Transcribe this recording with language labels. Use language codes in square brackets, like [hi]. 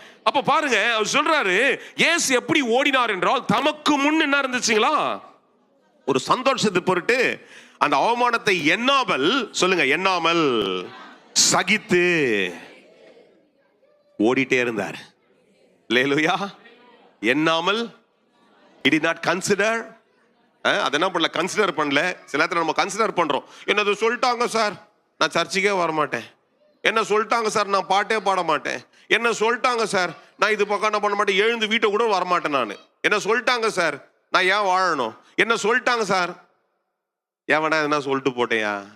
[ta] அப்ப பாருங்க, அவர் சொல்றாரு, இயேசு எப்படி ஓடினார் என்றால், தமக்கு முன் என்ன இருந்துச்சுங்களா, ஒரு சந்தோஷத்தை பொருட்டு அந்த அவமானத்தை எண்ணாமல், சொல்லுங்க, எண்ணாமல் சகித்து ஓடிட்டே இருந்தார். அல்லேலூயா. எண்ணாமல், [en] he did not consider. [ta] அதை என்ன பண்ணல, கன்சிடர் பண்ணல. சில நேரத்தில் நம்ம கன்சிடர் பண்றோம். என்னது சொல்லிட்டாங்க சார், நான் சர்ச்சுக்கே வர மாட்டேன். என்ன சொல்லிட்டாங்க சார், நான் பாட்டே பாட மாட்டேன். என்ன சொல்லிட்டாங்க சார், நான் இது பக்கம் என்ன பண்ண மாட்டேன், எழுந்து வீட்டை கூட வரமாட்டேன். நான் என்ன சொல்லிட்டாங்க சார், நான் ஏன் வாழணும். என்ன சொல்லிட்டாங்க சார், ஏன் வேணா எதுனா சொல்லிட்டு போட்டேயா.